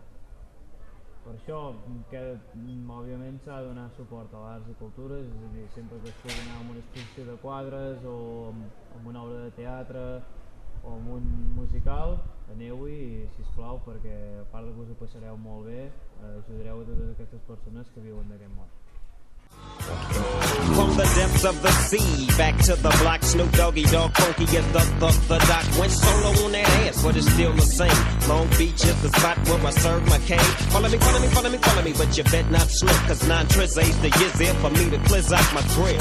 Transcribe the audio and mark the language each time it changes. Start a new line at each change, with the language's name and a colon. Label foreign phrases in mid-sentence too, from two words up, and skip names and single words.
Catalan: Per això, que òbviament s'ha de donar suport a l'arts i cultures, és a dir, sempre que es pugui anar a una exposició de quadres o amb una obra de teatre o amb un musical, aneu-hi, sisplau, perquè a part de que us ho passareu molt bé, ajudareu a totes aquestes persones que viuen d'aquest món.
English: From the depths of the sea, back to the block, Snoop Doggy Dogg, Funky is the doc. Went solo on that ass, but it's still the same. Long Beach is the spot where I serve my cane. Follow me, but you bet not slip, cause 9 tris ain't the years there for me to cleanse out my grill.